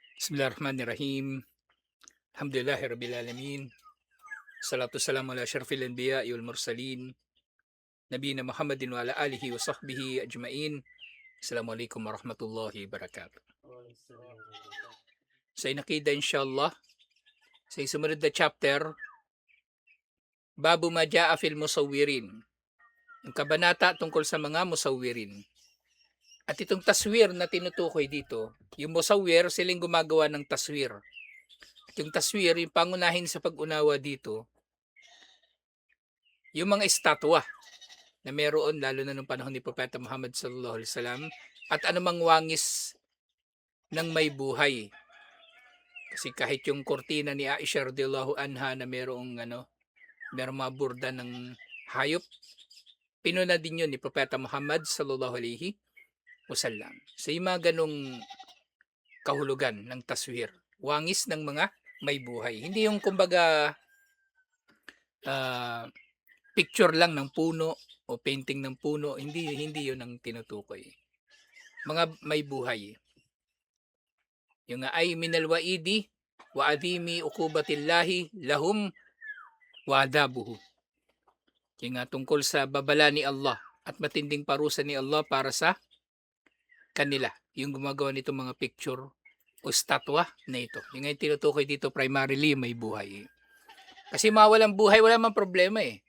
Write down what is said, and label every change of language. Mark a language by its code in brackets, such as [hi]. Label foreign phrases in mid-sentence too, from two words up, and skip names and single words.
[ar] بسم الله الرحمن الرحيم. الحمد لله رب العالمين. والصلاة والسلام على أشرف الأنبياء والمرسلين نبينا محمد وعلى آله وصحبه أجمعين. السلام عليكم ورحمة الله وبركاته. [tl] Sa inakida inshallah, sa sumunod na chapter, [ar] باب ما جاء في المصورين. [tl] Ang kabanata tungkol sa mga musawwirin. At itong taswir na tinutukoy dito, yung musawwir, silang gumagawa ng taswir. At yung taswir, yung pangunahin sa pag-unawa dito, yung mga estatwa na meron lalo na nung panahon ni Propeta Muhammad [ar] صلى الله عليه وسلم [tl] at anumang wangis ng may buhay. Kasi kahit yung kortina ni Aisha [ar] رضي الله عنها [tl] na merong mga burda ng hayop, pinuna din yun ni Propeta Muhammad [ar] صلى الله عليه وسلم. [tl] So yung mga ganong kahulugan ng taswir, wangis ng mga may buhay. Hindi yung kumbaga picture lang ng puno o painting ng puno, hindi yun ang tinutukoy. Mga may buhay. Yung ay [ar] من الوعيد وعدم عقوبة الله لهم وعذابه. [tl] Yung tungkol sa babala ni Allah at matinding parusa ni Allah para sa kanila. Yung gumagawa nito mga picture o statwa na ito. Yung tinutukoy dito primarily may buhay. Kasi mawalang buhay, wala mang problema eh.